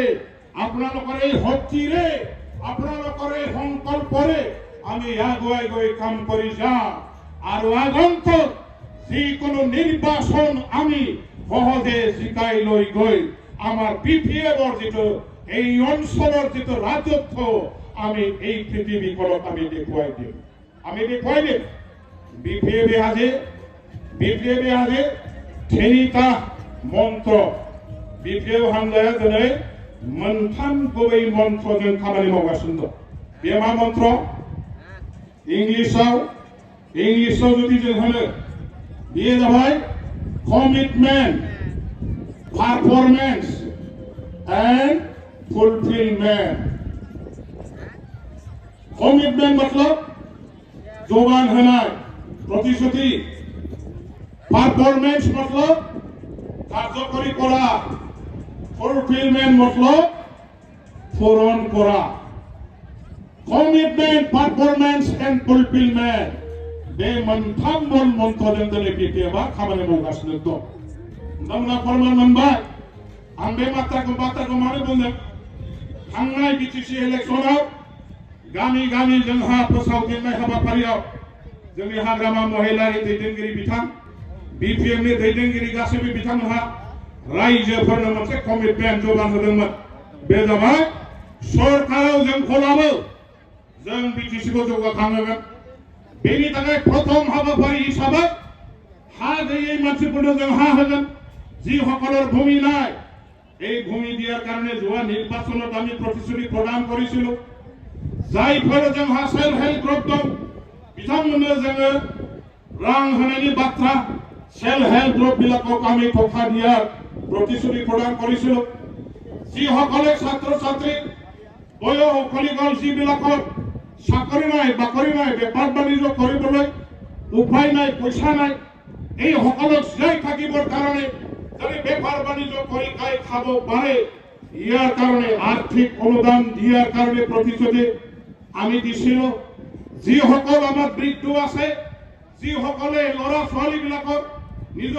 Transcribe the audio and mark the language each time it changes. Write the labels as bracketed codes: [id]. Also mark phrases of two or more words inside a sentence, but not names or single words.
[as] আপোনালোকৰ এই শক্তিৰে, আপোনালোকৰ এই সংকল্পৰে আমি আগুৱাই গৈ কাম কৰি যাম আৰু আগন্তুক যিকোনো নিৰ্বাচন আমি সহজে জিকাই লৈ গৈ আমাৰ বিপিএফৰ যিটো এই অঞ্চলৰ যিটো ৰাজত্ব আমি এই পৃথিৱীখনত আমি দেখুৱাই দিম। আমি দেখুৱাই দিম বিপিএফে আজি 3টা মন্ত্র বিপিএফ হামলাया [brx] दिनै मोनथाम गुबै मन्त्रजों खामानि मावगासिनो दं। बे मा मन्त्र? इंलिसाव जुदि जों होनो बेयो जाबाय [en] commitment, performance and fulfillment. [brx] कमिटमेन्ट मतलब जबान होनाय, प्रतिश्रुति। [as] पारफरमेन्स मतलब কার্যকরী করা। ফুলফিলমেন্ট मतलब পূরণ করা। [en] commitment, performance and fulfillment [brx] बे मोनथाम मन्त्रजों दिनै बिपिएफआ खामानि मावगासिनो दं। नोंथांमोना फोरमान मोनबाय। आं बे बाथ्राखौ मानो बुंदों? थांनाय बिटिसि इलेक्शनाव गामि गामि जोंहा फोसावदिंनाय हाबाफारियाव जोंनि हाग्रामा महिलारि दैदेनगिरि बिथां, बिपिएफनि दैदेनगिरि गासैबो बिथांमोनहा रायजोफोरनो मोनसे कमिटमेन्ट जबान होदोंमोन। बे जाबाय सरकाराव जोंखौ लाबो, जों बिटिसिखौ जौगाखांहोगोन। बेनि थाखाय प्रथम हाबाफारि हिसाबै हा गैयै मानसिफोरनो जों हा होगोन। [as] যিসকলৰ ভূমি নাই, এই ভূমি দিয়াৰ কাৰণে যোৱা নিৰ্বাচনত আমি প্ৰতিশ্ৰুতি প্ৰদান কৰিছিলো [brx] जायफोर जोंहा [en] self help group [brx] दं बिथांमोननो जोङो रां होनायनि बाथ्रा [en] self help group [as] বিলাকক আমি টকা দিয়াৰ প্ৰতিশ্ৰুতি প্ৰদান কৰিছিলোঁ যিসকলে ছাত্ৰ ছাত্ৰী বয়স উকলি গ'ল যিবিলাকৰ চাকৰি নাই বাকৰি নাই বেপাৰ বাণিজ্য কৰিবলৈ উপায় নাই পইচা নাই এই সকলক জীয়াই থাকিবৰ কাৰণে যদি বেপাৰ বাণিজ্য কৰি খাব পাৰে ইয়াৰ কাৰণে আৰ্থিক অনুদান দিয়াৰ কাৰণে প্ৰতিশ্ৰুতি আমি দিছিলোঁ যিসকল আমাৰ বৃদ্ধ আছে যিসকলে ল'ৰা ছোৱালীবিলাকৰ নিজৰ